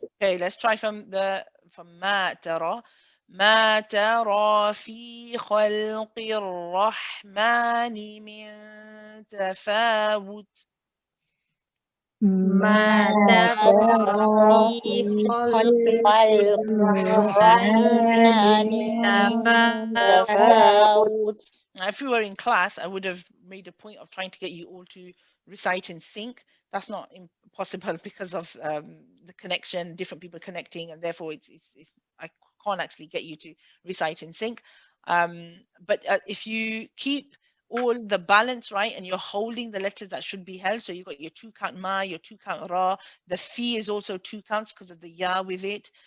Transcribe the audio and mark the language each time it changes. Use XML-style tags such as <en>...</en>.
<en>Okay, let's try from</en> <ar>ما ترى. ما ترى في خلق الرحمن من تفاوت. ما ترى في خلق الرحمن من تفاوت.</ar> <en>Now, if we were in class, I would have made a point of trying to get you all to recite in sync. That's not possible because of the connection, different people connecting, and therefore I can't actually get you to recite in sync. But if you keep all the balance right and you're holding the letters that should be held, so you've got your 2 count ma, your 2 count ra, the fi is also 2 counts because of the ya with it.</en>